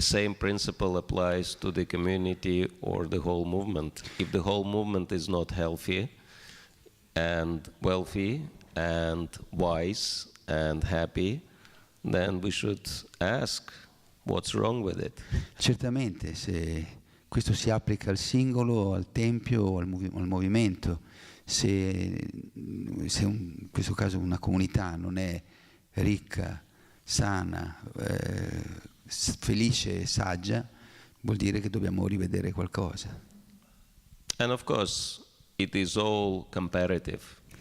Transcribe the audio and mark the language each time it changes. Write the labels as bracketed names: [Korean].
[English] Same principle applies to the community or the whole movement. If the whole movement is not healthy and wealthy and wise and happy, then we should ask what's wrong with it. [Italian] Certamente, se questo si applica al singolo, al tempio o al movimento, se in questo caso una comunità non è ricca, sana, felice e saggia, vuol dire che dobbiamo rivedere qualcosa. [English] And of course, it is all comparative.